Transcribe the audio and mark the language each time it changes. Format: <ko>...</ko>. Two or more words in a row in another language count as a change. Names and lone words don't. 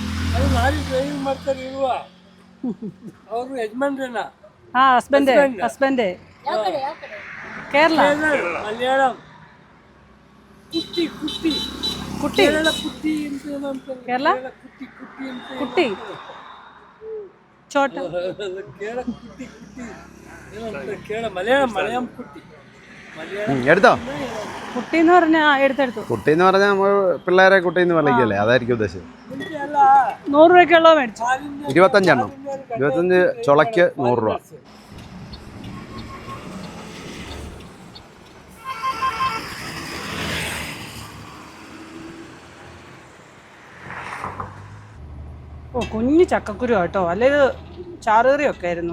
<kn>ಅದು</kn> <en>lorry driving</en> <kn>ಮಾಡ್ತಾರೆ ಇರುವ ಅವರು ಯಜಮಾನ್ರೇನ</kn> <ml>ആ ഹസ്ബൻഡ്</ml> <kn>ಯಾವ ಕಡೆ ಯಾವ ಕಡೆ</kn> <ml>കേരള</ml> <kn>ಮಲಯಾಳಂ ಕುಟ್ಟಿ ಕುಟ್ಟಿ</kn> <ml>കുട്ടി</ml> <kn>ಕೇರಳ ಕುಟ್ಟಿ ಅಂತ ಏನೋ ಅಂತಾರೆ</kn> <ml>കേരള</ml> <kn>ಕುಟ್ಟಿ ಕುಟ್ಟಿ ಅಂತ</kn> <ml>കുട്ടി ചോട്ട</ml> <kn>ಕೇರಳ ಕುಟ್ಟಿ ಕುಟ್ಟಿ ಏನೋ ಅಂತಾರೆ ಕೇರಳ ಮಲಯಾಳಂ</kn> <ml>കുട്ടി മലയാളം എടുത്തോ. കുട്ടി എന്ന് പറഞ്ഞാൽ എടുത്തെടുത്തു. കുട്ടി എന്ന് പറഞ്ഞാൽ നമ്മൾ പിള്ളേരെ കുട്ടി എന്ന് വിളിക്കല്ലേ, അതായിരിക്കും ഉദ്ദേശിച്ചത്.</ml> <kn>ಅಲ್ಲ</kn> <ml>100 രൂപയ്ക്കുള്ളത് മേടിച്ചു. 25 എണ്ണം, 25 ചുളയ്ക്ക് 100 രൂപ. ഓ കുഞ്ഞു ചക്കക്കുരു കേട്ടോ, അല്ലെ ഇത് ചാറുകറിയൊക്കെ ആയിരുന്നു.</ml>